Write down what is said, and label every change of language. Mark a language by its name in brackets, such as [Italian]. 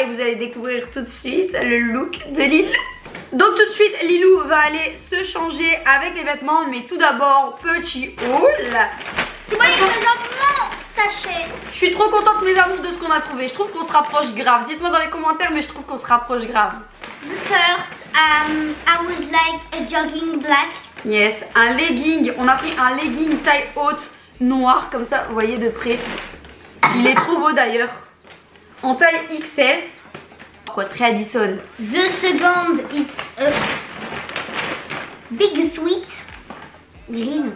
[French] Et vous allez découvrir tout de suite le look de Lilou. Donc tout de suite Lilou va aller se changer avec les vêtements, mais tout d'abord petit haul. C'est moi qui présente mon sachet. Je suis trop contente mes amours de ce qu'on a trouvé, je trouve qu'on se rapproche grave. Dites-moi dans les commentaires, mais je trouve qu'on se rapproche grave. [English] First, I would like a jogging black. [French] Yes, un legging, on a pris un legging taille haute noir comme ça, vous voyez de près. Il est trop beau d'ailleurs. En taille XS. Quoi, très Addison. [English] The second, it's Big Sweet Green.